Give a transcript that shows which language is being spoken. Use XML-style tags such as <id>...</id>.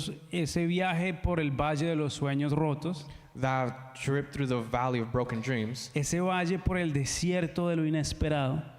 <es>Ese viaje por el Valle de los Sueños Rotos.</es> <en>That trip through the valley of broken dreams.</en> <es>Ese valle por el desierto de lo inesperado.</es>